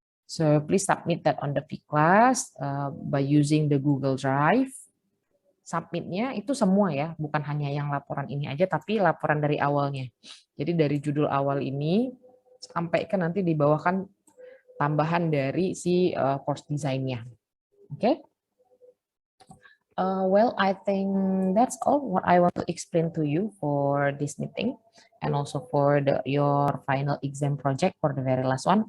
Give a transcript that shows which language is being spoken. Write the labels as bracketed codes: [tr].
[en] So please submit that on the V-Class by using the Google Drive. [id] Submitnya itu semua ya, bukan hanya yang laporan ini aja, tapi laporan dari awalnya. Jadi dari judul awal ini sampai ke nanti di bawah kan tambahan dari si course design-nya. Oke? Okay? [en] Well, I think that's all what I want to explain to you for this meeting and also for your final exam project for the very last one.